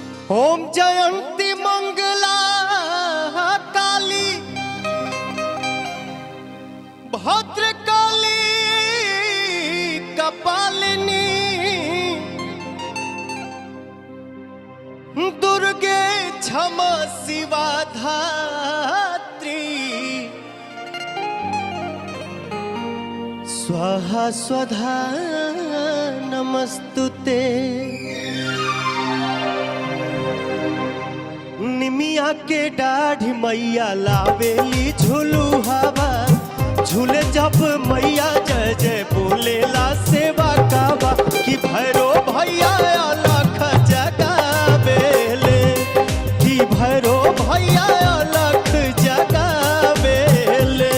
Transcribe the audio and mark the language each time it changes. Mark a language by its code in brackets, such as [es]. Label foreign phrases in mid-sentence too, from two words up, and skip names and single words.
[sa] ओम जयंती मंगला काली भद्रकाली कपालिनी दुर्गे क्षमा शिवा धात्री स्वाहा स्वधा नमस्तुते। [bho] निमिया के डाढ़ी मैया लावेली झूलू हवा झूले जब मैया जय जय बोलेला सेवा कावा कि भैरो भैया अलख जगावेले कि भैरो भैया अलख जगावेले।